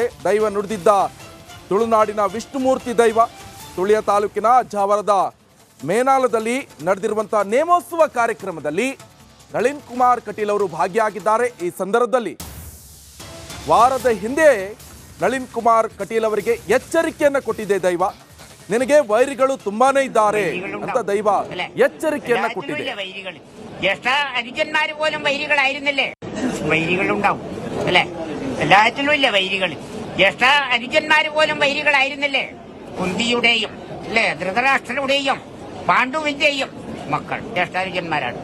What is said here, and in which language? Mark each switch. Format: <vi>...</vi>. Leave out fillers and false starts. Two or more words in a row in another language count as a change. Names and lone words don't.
<kn>ದೈವ ನುಡಿದಿದ್ದ ತುಳುನಾಡಿನ ವಿಷ್ಣುಮೂರ್ತಿ ದೈವ ತುಳಿಯ ತಾಲೂಕಿನ ಜಾವರದ ಮೇನಾಲದಲ್ಲಿ ನಡೆದಿರುವಂಥ ನೇಮೋತ್ಸವ ಕಾರ್ಯಕ್ರಮದಲ್ಲಿ ನಳಿನ್ ಕುಮಾರ್ ಕಟೀಲ್ ಅವರು ಭಾಗಿಯಾಗಿದ್ದಾರೆ. ಈ ಸಂದರ್ಭದಲ್ಲಿ ವಾರದ ಹಿಂದೆ ನಳಿನ್ ಕುಮಾರ್ ಕಟೀಲ್ ಅವರಿಗೆ ಎಚ್ಚರಿಕೆಯನ್ನ ಕೊಟ್ಟಿದೆ ದೈವ. ನಿನಗೆ ವೈರಿಗಳು ತುಂಬಾನೇ ಇದ್ದಾರೆ ಅಂತ ದೈವ ಎಚ್ಚರಿಕೆಯನ್ನ ಕೊಟ್ಟಿದೆ.</kn> <ml>എത്ര അനുജന്മാര് പോലും വൈരികളായിരുന്നില്ലേ? വൈരികളുണ്ടാവും അല്ലെ? എല്ലാറ്റിലും ഇല്ല വൈരികൾ. ജ്യേഷ്ഠ അനുജന്മാര് പോലും വൈരികളായിരുന്നില്ലേ? കുന്തിയുടെയും അല്ലെ ധൃതരാഷ്ട്രയുടെയും പാണ്ഡുവിന്റെയും മക്കൾ ജ്യേഷ്ഠാനുജന്മാരാണ്.</ml>